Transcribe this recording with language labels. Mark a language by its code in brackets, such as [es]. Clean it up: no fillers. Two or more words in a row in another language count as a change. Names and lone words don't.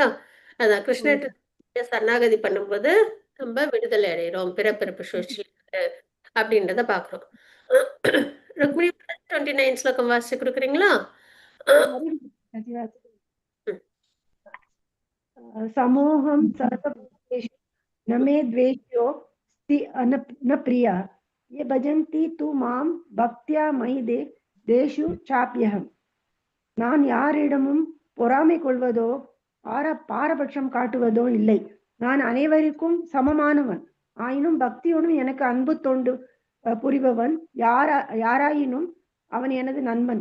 [ta] அதான் கிருஷ்ண சரணாகதி பண்ணும்போது நம்ம விடுதலை அடைகிறோம், பிறப்பிறப்பு சுழற்சி அப்படின்றத பாக்குறோம். ருக்மிணி 29 ஸ்லோகம் வாசிச்சு கொடுக்குறீங்களா? [sa] समोऽहं सर्वभूतेषु न मे द्वेष्यो न प्रिया ये भजन्ति तु मां भक्त्या मयि तेषु चाप्यहम्. [ta] நான் யாரிடமும் பொறாமை கொள்வதோ பாரபட்சம் காட்டுவதோ இல்லை. நான் அனைவருக்கும் சமமானவன். ஆயினும் பக்தியோடும் எனக்கு அன்பு தொண்டு புரிபவன் யாராயினும் அவன் எனது நண்பன்.